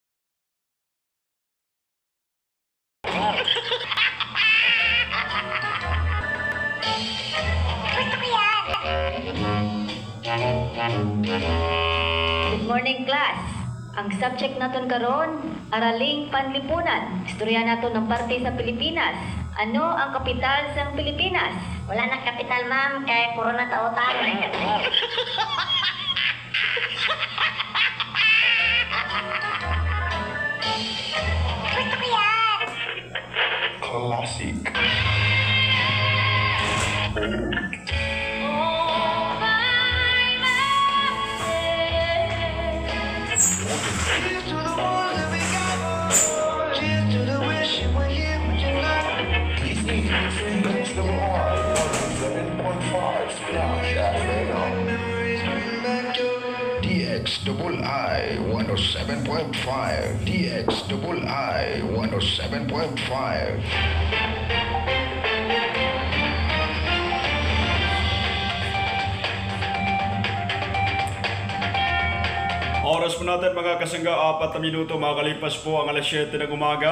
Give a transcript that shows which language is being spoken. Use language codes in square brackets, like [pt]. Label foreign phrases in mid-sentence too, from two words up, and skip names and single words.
[en] Good morning, class. [hil] Ang subject naton karon, [tl] araling panlipunan. [hil] Istorya naton ng parte sa Pilipinas. Ano ang kapital sa Pilipinas? Wala na kapital, ma'am, kaya puro na tautan. [tl] Gusto ko yan! Classic. [en] Cheers to the ones that we got. Cheers to the wish you were here, but you're not. Memories bring back your [tl] DXII 107.5 DXII 107.5. Oras po natin mga kasangga, 4 na minuto makalipas po ang alas 7 ng umaga.